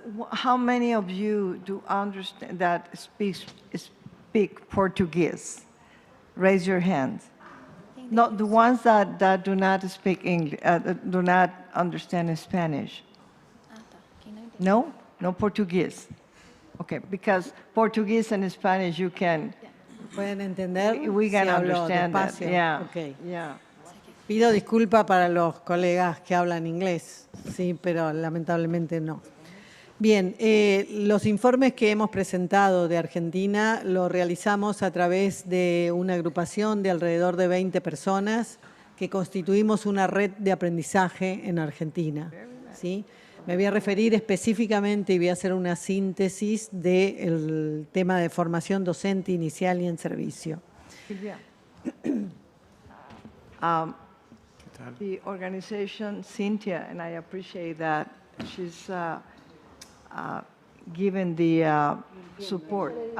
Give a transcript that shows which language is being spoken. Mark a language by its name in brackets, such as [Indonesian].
[English] How many of you do understand that speak Portuguese? Raise your hands. No, the ones that do not speak English, do not understand Spanish. No, no Portuguese. Okay, because Portuguese and Spanish you can. [Spanish] ¿Pueden entender? [English] We can [Spanish] si hablo [English] understand that. [Spanish] despacio? [English] Yeah. Ok. Yeah. [Spanish] Pido disculpas para los colegas que hablan inglés, sí, pero lamentablemente no. Bien, los informes que hemos presentado de Argentina los realizamos a través de una agrupación de alrededor de 20 personas que constituimos una red de aprendizaje en Argentina, ¿sí? Me voy a referir específicamente y voy a hacer una síntesis del tema de formación docente inicial y en servicio. Silvia. [English] The organization, Cynthia, and I appreciate that she's given the support.